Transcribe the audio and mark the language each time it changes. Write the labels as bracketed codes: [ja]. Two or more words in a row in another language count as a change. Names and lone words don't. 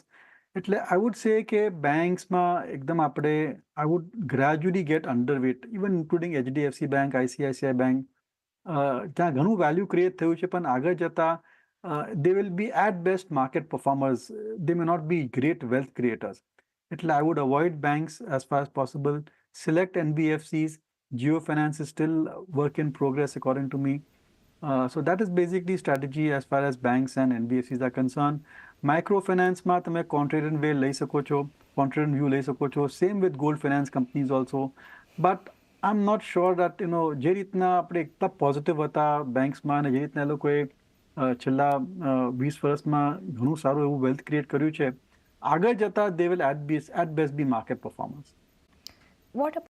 [en] એટલે I would say [gu] કે બેંક્સમાં એકદમ આપણે [en] I would gradually get underweight, even including HDFC Bank, ICICI Bank. [gu] ત્યાં ઘણું વેલ્યુ ક્રિએટ થયું છે, પણ આગળ જતાં [en] they will be at best market performers, they may not be great wealth creators. એટલે I would avoid banks as far as possible. Select NBFCs. Geo Finance is still work in progress according to me. So that is basically strategy as far as banks and NBFCs are concerned. [gu] Microfinance તમે [en] contrarian way [gu] લઈ શકો છો, [en] contrarian view [gu] લઈ શકો છો. [en] Same with gold finance companies also. But I'm not sure that, [gu] જે રીતના આપણે એટલા પોઝિટિવ હતા બેંક્સમાં, અને જે રીતના એ લોકોએ છેલ્લા 20 વર્ષમાં ઘણું સારું એવું [en] wealth create [gu] કર્યું છે, આગળ જતા [en] they will at best be market performance. વોટ